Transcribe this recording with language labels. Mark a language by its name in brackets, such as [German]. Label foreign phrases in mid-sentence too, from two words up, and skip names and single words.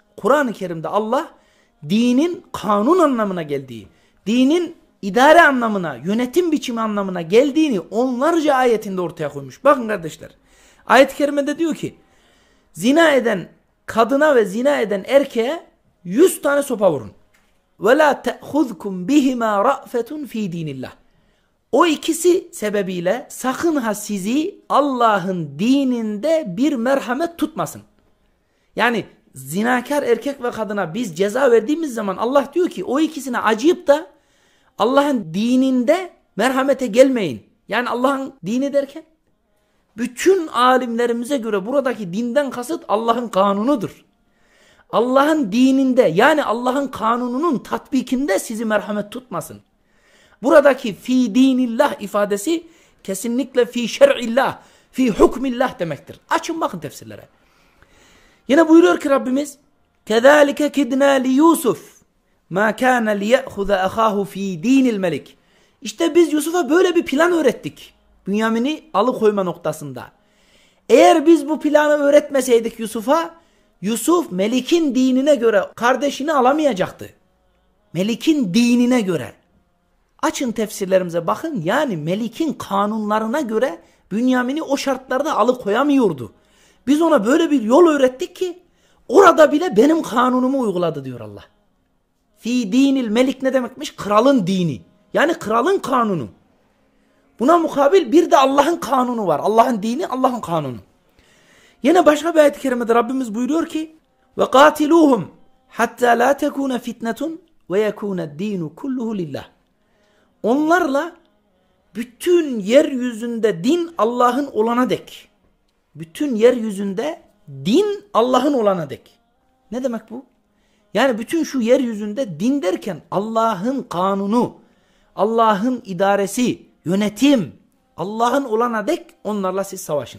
[Turkish] Kur'an-ı Kerim'de Allah dinin kanun anlamına geldiği, dinin idare anlamına, yönetim biçimi anlamına geldiğini onlarca ayetinde ortaya koymuş. Bakın kardeşler. Ayet-i kerimede diyor ki zina eden kadına ve zina eden erkeğe 100 tane sopa vurun. [Arabic] وَلَا تَأْخُذْكُمْ بِهِمَا رَأْفَةٌ ف۪ي دِينِ اللّٰهِ. [Turkish] O ikisi sebebiyle sakın ha sizi Allah'ın dininde bir merhamet tutmasın. Yani zinakar erkek ve kadına biz ceza verdiğimiz zaman Allah diyor ki o ikisine acıyıp da Allah'ın dininde merhamete gelmeyin. Yani Allah'ın dini derken bütün alimlerimize göre buradaki dinden kasıt Allah'ın kanunudur. Allah'ın dininde yani Allah'ın kanununun tatbikinde sizi merhamet tutmasın. Buradaki [Arabic] في دين الله [Turkish] ifadesi kesinlikle [Arabic] في شرع الله، في حكم الله [Turkish] demektir. Açın bakın tefsirlere. Yine buyuruyor ki Rabbimiz [Arabic] كَذَٰلِكَ كِدْنَا لِيُوسُفْ مَا كَانَ لِيَأْخُذَ أَخَاهُ ف۪ي د۪ينِ الْمَلِكِ. [Turkish] İşte biz Yusuf'a böyle bir plan öğrettik. Bünyamin'i alıkoyma noktasında. Eğer biz bu planı öğretmeseydik Yusuf'a, Yusuf Melik'in dinine göre kardeşini alamayacaktı. Melik'in dinine göre. Açın tefsirlerimize bakın, yani Melik'in kanunlarına göre Bünyamin'i o şartlarda alıkoyamıyordu. Biz ona böyle bir yol öğrettik ki orada bile benim kanunumu uyguladı diyor Allah. [Arabic] في دين الملك [Turkish] ne demekmiş? Kralın dini. Yani kralın kanunu. Buna mukabil bir de Allah'ın kanunu var. Allah'ın dini, Allah'ın kanunu. Yine başka bir ayet-i kerimede Rabbimiz buyuruyor ki [Arabic] وَقَاتِلُوهُمْ حَتَّى لَا تَكُونَ فِتْنَةٌ وَيَكُونَ الدِّينُ كُلُّهُ لِلّٰهِ. [Turkish] Onlarla bütün yeryüzünde din Allah'ın olana dek. Bütün yeryüzünde din Allah'ın olana dek. Ne demek bu? Yani bütün şu yeryüzünde din derken Allah'ın kanunu, Allah'ın idaresi, yönetim, Allah'ın olana dek onlarla siz savaşın.